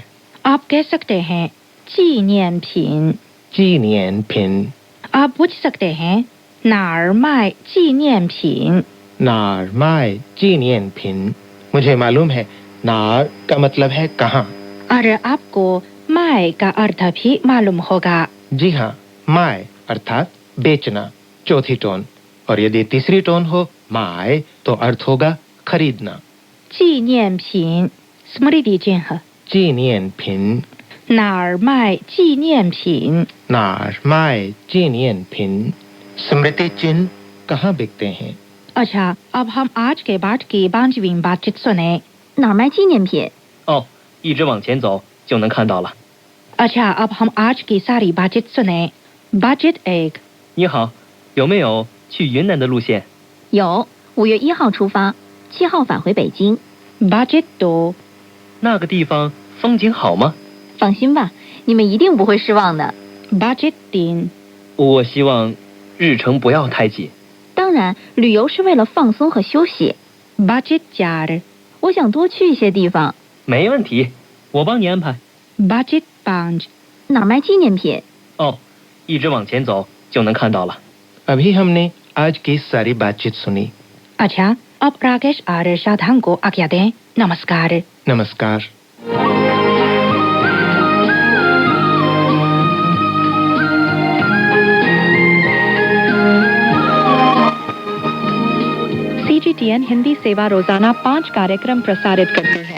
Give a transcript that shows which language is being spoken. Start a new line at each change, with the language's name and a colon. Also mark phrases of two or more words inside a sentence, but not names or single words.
Hindi: आप कह सकते हैं 纪念品।
Chinese: 纪念品
Hindi: आप पूछ सकते हैं
Chinese: 哪儿卖纪念品? 哪儿卖纪念品
Hindi: मुझे मालूम है नार का मतलब है कहाँ। और आपको माय का अर्थ भी मालूम होगा। जी हाँ, माय अर्थात बेचना, चौथी टोन, और यदि तीसरी टोन हो माय तो अर्थ होगा खरीदना। 纪念品 स्मृति चिन्ह।
Chinese: 纪念品哪儿卖纪念品? 哪儿卖纪念品
Hindi: स्मृति चिन्ह कहाँ बिकते हैं। अच्छा, अब हम आज के पाठ की 5वीं बातचीत सुने।
Chinese: 哪儿卖纪念品？哦，一直往前走就能看到了。
Hindi: अच्छा, अब हम आज की सारी बातचीत सुने। बातचीत 1।
Chinese: 你好，有没有去云南的路线？有，5月1号出发，7号返回北京。
Hindi: बातचीत 2।
Chinese: 那个地方风景好吗？放心吧，你们一定不会失望的。
Hindi: budget 3
Chinese: 我希望日程不要太紧。当然，旅游是为了放松和休息。
Hindi: budget 4
Chinese: 我想多去一些地方。没问题，我帮你安排。
Hindi: budget 5
Chinese: 哪儿卖纪念品？哦，一直往前走就能看到了。
Hindi: अभी हमने आज की सारी बातचीत सुनी। अच्छा, अब राकेश और इरशाद को आज्ञा दें। नमस्कार। नमस्कार। CGTN हिंदी सेवा रोजाना 5 कार्यक्रम प्रसारित करती है।